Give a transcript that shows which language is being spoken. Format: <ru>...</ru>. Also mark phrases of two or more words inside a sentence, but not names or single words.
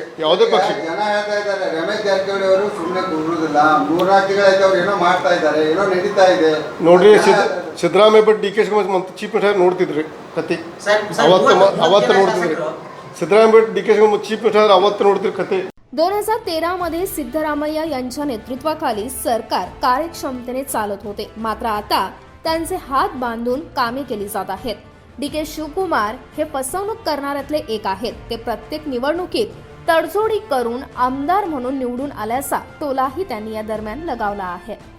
<kn>ಜನ ಹೇಳ್ತಾ ಇದ್ದಾರೆ ರಮೇಶ್ ಜಾರಕಿಹೊಳಿ ಅವರು ಸುಮ್ಮನೆ ಕೂರುವುದಿಲ್ಲ, 3-4 ತಿಂಗಳಾಯ್ತು ಅವ್ರು ಏನೋ ಮಾಡ್ತಾ ಇದ್ದಾರೆ, ಏನೋ ನಡೀತಾ ಇದೆ. ನೋಡ್ರಿ, ಸಿದ್ದರಾಮಯ್ಯ ಬಟ್ DK ಶಿವಕುಮಾರ್</kn> <en>chief minister</en> <kn>ನೋಡ್ತಿದ್ರಿ ಕತೆ. ಅವತ್ತು ನೋಡ್ತಿದ್ರಿ. ಸಿದ್ದರಾಮಯ್ಯ ಬಟ್ DK ಶಿವಕುಮಾರ್</kn> <en>chief minister</en> <kn>ಅವತ್ತು ನೋಡ್ತಿದ್ರಿ ಕತೆ.</kn> <mr>2013 मध्ये सिद्धरामय्या यांच्या नेतृत्वाखाली सरकार कार्यक्षमतेने चालत होते. मात्र आता त्यांचे हात बांधून कामे केली जात आहेत. DK शिवकुमार हे फसवणूक करणाऱ्यातले एक आहेत. ते प्रत्येक निवडणुकीत तडजोडी करून आमदार म्हणून निवडून आल्याचा टोलाही त्यांनी या दरम्यान लगावला आहे.</mr>